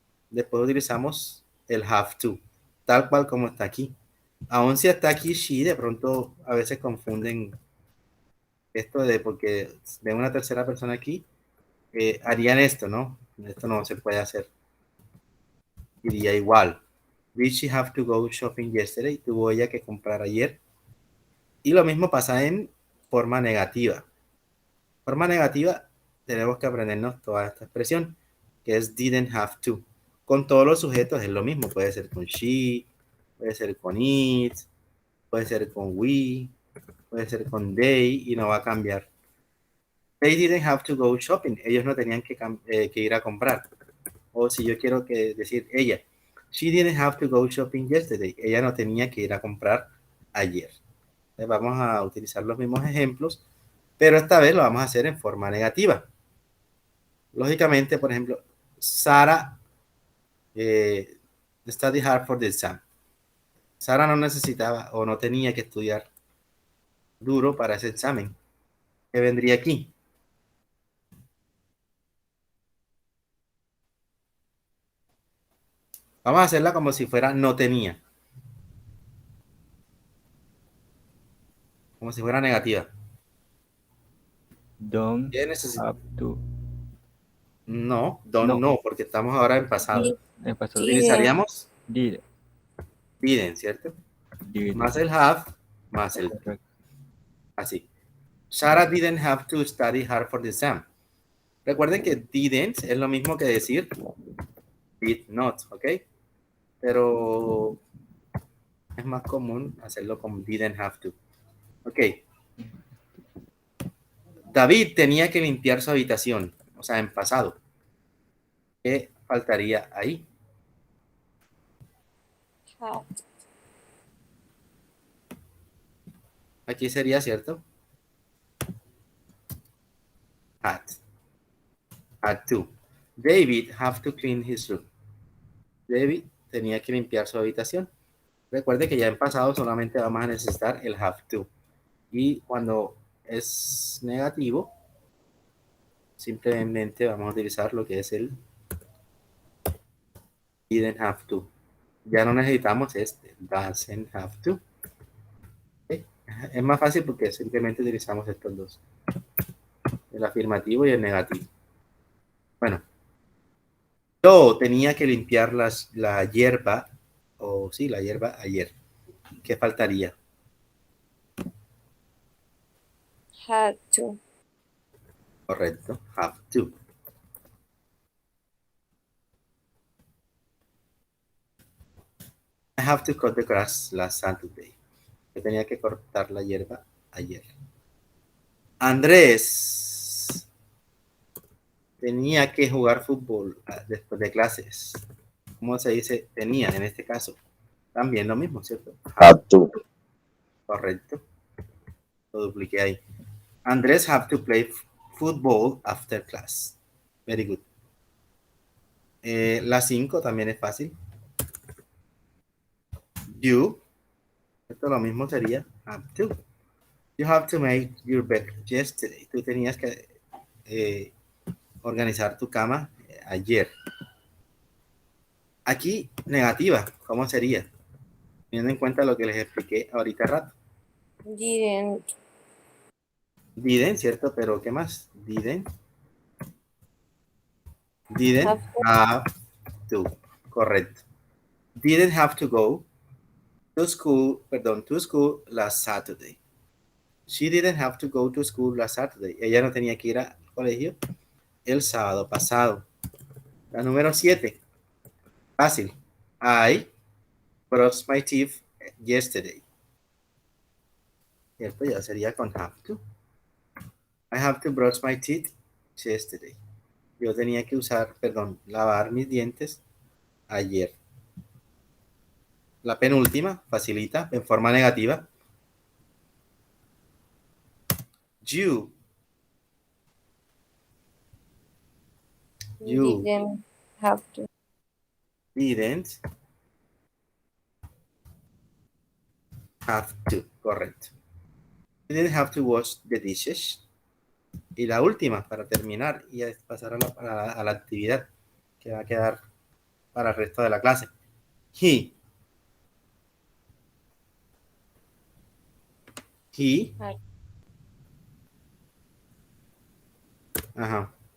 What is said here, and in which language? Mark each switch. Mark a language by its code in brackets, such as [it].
[es] Después utilizamos el have to, tal cual como está aquí. Aún si está aquí she, de pronto a veces confunden esto de porque ven una tercera persona aquí, harían esto, ¿no? Esto no se puede hacer. Iría igual. [en] Did she have to go shopping yesterday? [es] Tuvo ella que comprar ayer. Y lo mismo pasa en forma negativa. Forma negativa, tenemos que aprendernos toda esta expresión, que es [en] didn't have to. [es] Con todos los sujetos es lo mismo. Puede ser con she, puede ser con it, puede ser con we, puede ser con they, y no va a cambiar. [en] They didn't have to go shopping. [es] Ellos no tenían que ir a comprar. O si yo quiero decir ella, [en] she didn't have to go shopping yesterday. [es] Ella no tenía que ir a comprar ayer. Vamos a utilizar los mismos ejemplos pero esta vez lo vamos a hacer en forma negativa. Lógicamente, por ejemplo, [en] Sara studied hard for the exam. [es] Sara no necesitaba o no tenía que estudiar duro para ese examen. ¿Qué vendría aquí? Vamos a hacerla como si fuera no tenía. Como si fuera negativa. [en] Don't [es] ¿Qué necesita? [en] have to. [es] No, don't No, porque estamos ahora en pasado. en pasado. Utilizaríamos [en] Did. didn't, ¿cierto? Did. [es] Más el have, más el Correcto. así. [en] Sarah didn't have to study hard for the exam. [es] Recuerden que didn't es lo mismo que decir did not, ¿ok? Pero es más común hacerlo con didn't have to. Ok. David tenía que limpiar su habitación, o sea, en pasado. ¿Qué faltaría ahí? [en] Had. [es] Aquí sería, ¿cierto? [en] Had. Had to. David have to clean his room. [es] David tenía que limpiar su habitación. Recuerde que ya en pasado solamente vamos a necesitar el have to. Y cuando es negativo, simplemente vamos a utilizar lo que es el didn't have to. Ya no necesitamos este doesn't have to. ¿Okay? Es más fácil porque simplemente utilizamos estos dos. El afirmativo y el negativo. Bueno, yo tenía que limpiar la hierba, o sí, la hierba ayer. ¿Qué faltaría? [en] Had to. [es] Correcto, have to. [en] I have to cut the grass last Saturday. [es] Yo tenía que cortar la hierba ayer. Andrés tenía que jugar fútbol después de clases. ¿Cómo se dice tenía en este caso? También lo mismo, ¿cierto? [en] Have to. [es] Correcto. Lo dupliqué ahí. [en] Andrés have to play football after class. Very good. [es] La 5 también es fácil. [en] You. [es] Esto lo mismo sería have to. [en] You have to make your bed yesterday. [es] Tú tenías que organizar tu cama ayer. Aquí, negativa. ¿Cómo sería? Teniendo en cuenta lo que les expliqué ahorita rato. [en] Didn't. [es] Didn't, ¿cierto? Pero ¿qué más? Didn't [en] Have have to. Correcto. Didn't have to go to school last Saturday. She didn't have to go to school last Saturday. [es] Ella no tenía que ir al colegio el sábado pasado. La número 7. Fácil. [en] I brushed my teeth yesterday. ¿Cierto? [es] Ya sería con [en] have to. I have to brush my teeth yesterday. [es] Yo tenía que lavar mis dientes ayer. La penúltima, facilita, en forma negativa. [en] You Didn't have to. didn't have to. Correcto. You didn't have to wash the dishes. [es] Y la última, para terminar y pasar a la actividad que va a quedar para el resto de la clase. He Ajá.